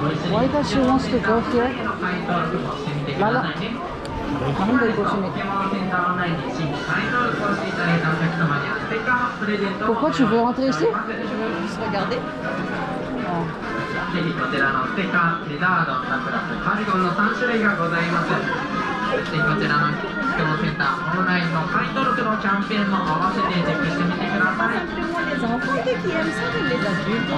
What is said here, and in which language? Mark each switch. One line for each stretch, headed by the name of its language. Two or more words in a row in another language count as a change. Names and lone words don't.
English: Why does she wants to go here?
Japanese: Lala.なんでこっちに?
French: Pourquoi tu veux rentrer ici? Je veux juste regarder.
Japanese: ぜひこちらのステッカー、リザード、サングラス、カーディゴンの3種類がございます。ぜひこちらの質問センター、オンラインの会員登録のキャンペーンも合わせてチェックしてみてください。
French: Simplement les enfants qui aiment ça, mais les adultes.